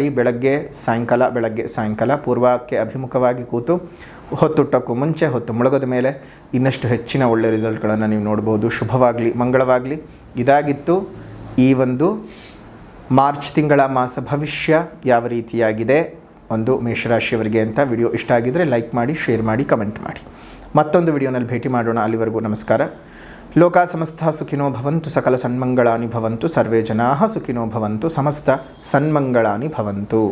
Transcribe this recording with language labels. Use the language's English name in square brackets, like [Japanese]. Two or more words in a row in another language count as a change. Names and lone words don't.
[Kannada] ಬೆಳಗ್ಗೆ ಸಾಯಂಕಾಲ ಪೂರ್ವಕ್ಕೆ ಅಭಿಮುಖವಾಗಿ ಕೂತು ಹೊತ್ತುಟ್ಟಕ್ಕೂ ಮುಂಚೆ, ಹೊತ್ತು ಮುಳುಗದ ಮೇಲೆ ಇನ್ನಷ್ಟು ಹೆಚ್ಚಿನ ಒಳ್ಳೆಯ ರಿಸಲ್ಟ್ಗಳನ್ನು ನೀವು ನೋಡ್ಬೋದು. ಶುಭವಾಗಲಿ, ಮಂಗಳವಾಗಲಿ. ಇದಾಗಿತ್ತು ಈ ಒಂದು ಮಾರ್ಚ್ ತಿಂಗಳ ಮಾಸ ಭವಿಷ್ಯ ಯಾವ ರೀತಿಯಾಗಿದೆ ಒಂದು ಮೇಷರಾಶಿಯವರಿಗೆ ಅಂತ. ವಿಡಿಯೋ ಇಷ್ಟ ಆಗಿದ್ದರೆ ಲೈಕ್ ಮಾಡಿ, ಶೇರ್ ಮಾಡಿ, ಕಮೆಂಟ್ ಮಾಡಿ. ಮತ್ತೊಂದು ವಿಡಿಯೋನಲ್ಲಿ ಭೇಟಿ ಮಾಡೋಣ. ಅಲ್ಲಿವರೆಗೂ ನಮಸ್ಕಾರ. [Sanskrit] ಲೋಕ ಸಮಸ್ತ ಸುಖಿನೋ ಭವಂತು, ಸಕಲ ಸನ್ಮಂಗಳಾನಿ ಭವಂತು, ಸರ್ವೇ ಜನಾಃ ಸುಖಿನೋ ಭವಂತು, ಸಮಸ್ತ ಸನ್ಮಂಗಳಾನಿ ಭವಂತು.